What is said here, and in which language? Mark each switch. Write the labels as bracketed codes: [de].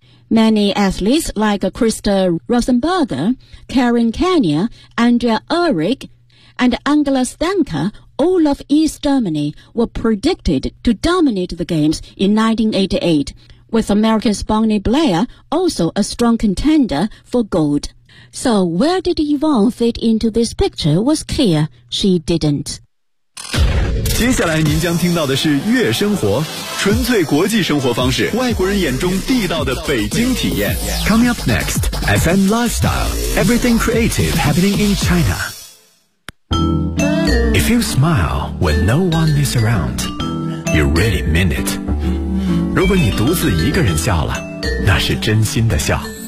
[en] Many athletes like Krista Rosenberger, Karen Kenya, Andrea Ehrig, and Angela Stanka,all of East Germany were predicted to dominate the games in 1988, with American's Bonnie Blair also a strong contender for gold. So where did Yvonne fit into this picture was clear, she didn't. [zh] 接下来您将听到的是月生活，纯粹国际生活方式，外国人眼中地道的北京体验。 [en] Coming up next, FM Lifestyle, everything creative happening in China. If you smile when no one is around, you really mean it. [zh] 如果你独自一个人笑了，那是真心的笑。